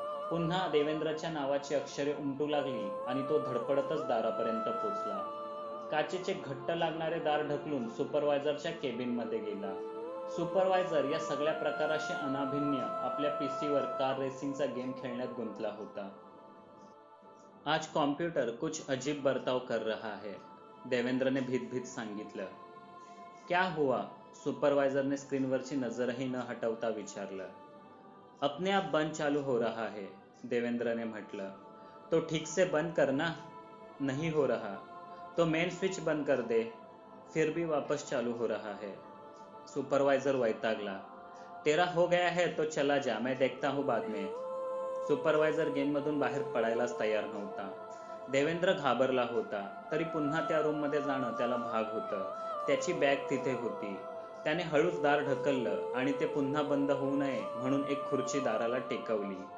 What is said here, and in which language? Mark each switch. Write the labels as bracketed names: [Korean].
[Marathi] पुन्हा देवेंद्रच्या नावाची अक्षरे उमटू लागली आणि तो धडपडतच दारापर्यंत पोचला. काचेचे घट्ट लागणारे दार ढकलून सुपरवायझरच्या केबिनमध्ये गेला. सुपरवायझर या सगळ्या प्रकाराशी अनाभिन्य आपल्या पीसीवर कार रेसिंगचा गेम खेळण्यात गुंतला होता. [Hindi] आज कॉम्प्युटर कुछ अजीब बर्ताव कर रहा है, देवेंद्र ने [Marathi] भीत भीत सांगितलं. [Hindi] क्या हुआ? [Marathi] सुपरवायझरने स्क्रीनवरची नजरही न हटवता विचारलं. [Hindi] अपने आप बंद चालू हो रहा है, देवेंद्र ने [Marathi] म्हटलं. [Hindi] तो ठीक से बंद करना. नहीं हो रहा. तो मेन स्विच बंद कर दे. फिर भी वापस चालू हो रहा है. [Marathi] सुपरवाइजर वैतागला. [Hindi] तेरा हो गया है तो चला जा, मैं देखता हूँ बाद में. [Marathi] सुपरवायझर गेममधून बाहेर पडायलाच तयार नव्हता. देवेंद्र घाबरला होता, तरी पुन्हा त्या रूममध्ये जाणं त्याला भाग होतं. त्याची बॅग तिथे होती. त्याने हळूच दार ढकललं आणि ते पुन्हा बंद होऊ नये म्हणून एक खुर्ची दाराला टेकवली.